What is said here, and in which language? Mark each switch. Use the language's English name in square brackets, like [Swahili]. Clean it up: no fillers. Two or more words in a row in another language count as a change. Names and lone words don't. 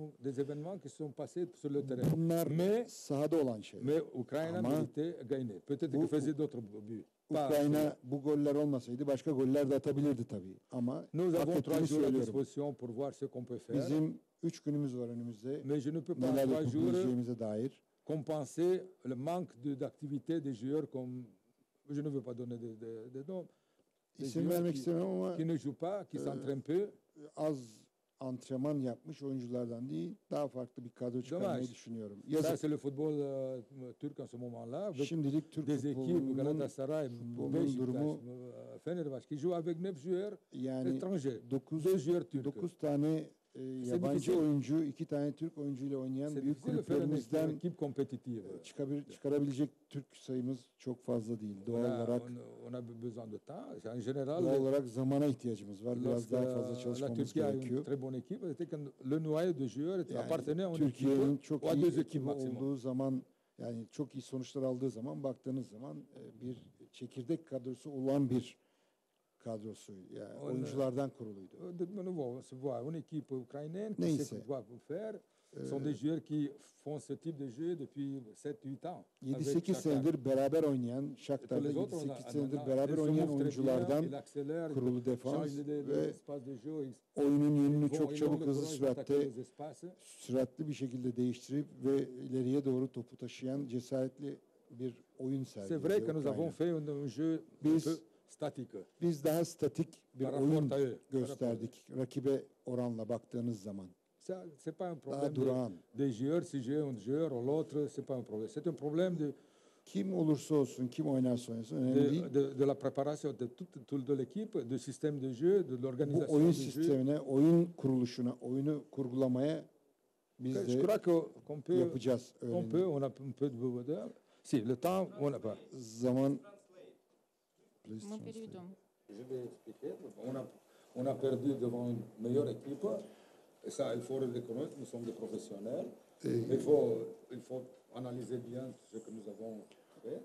[Turkish] Bunlar sahada olan şeyler. Ama Ukrayna bu goller olmasaydı başka goller de atabilirdi tabii. Ama hak ettiğini söylüyorum. Bizim 3 günümüz var önümüzde. Neler yapabileceğimize dair. [French] Compenser le manque d'activité des joueurs comme je ne veux pas donner de noms. [Turkish] İsim vermek istemem ama [French] qui ne joue pas, qui s'entraîne peu. [Turkish] Az antrenman yapmış oyunculardan değil, daha farklı bir kadro çıkarmayı düşünüyorum. [French] Ça c'est le football turc en ce moment-là. [Turkish] Şimdilik Türk futbolunun durumu [French] Fenerbahçe qui joue avec 9 joueurs étrangers. [Turkish] 9 tane yabancı oyuncu, 2 tane Türk oyuncuyla oynayan büyük kulüplerimizden çıkarabilecek Türk sayımız çok fazla değil. Doğal olarak zamana ihtiyacımız var. Biraz daha fazla çalışmamız gerekiyor. Yani Türkiye'nin çok iyi ekibi olduğu zaman, yani çok iyi sonuçlar aldığı zaman, baktığınız zaman bir çekirdek kadrosu olan bir kadrosu, yani oyunculardan kuruluydu. Neyse. [French] Sont des joueurs qui font ce type de jeu depuis 7-8 ans. [Turkish] 7-8 senedir beraber oynayan, Shakhtar'da 7-8 senedir beraber oynayan oyunculardan kurulu defans ve oyunun yönünü çok çabuk, hızlı süratli bir şekilde değiştirip ve ileriye doğru topu taşıyan cesaretli bir oyun sergiledi. [French] C'est vrai que nous avons fait un jeu [Turkish] biz daha statik bir oyun gösterdik rakibe oranla baktığınız zaman. [French] C'est pas un problème des joueurs, si j'ai un joueur ou l'autre, c'est pas un problème. C'est un problème de [Turkish] kim olursa olsun, kim oynarsa oynasın önemli değil. [French] De la préparation de l'équipe, du système de jeu, de l'organisation. [Turkish] Bu oyun sistemine, oyun kuruluşuna, oyunu kurgulamaya biz de yapacağız. [French] On a un peu de si le temps, on n'a pas. [Turkish] Zaman. [French] Je vais expliquer. On a perdu devant une meilleure équipe. Et ça, il faut le reconnaître, nous sommes des professionnels. Il faut analyser bien ce que nous avons fait.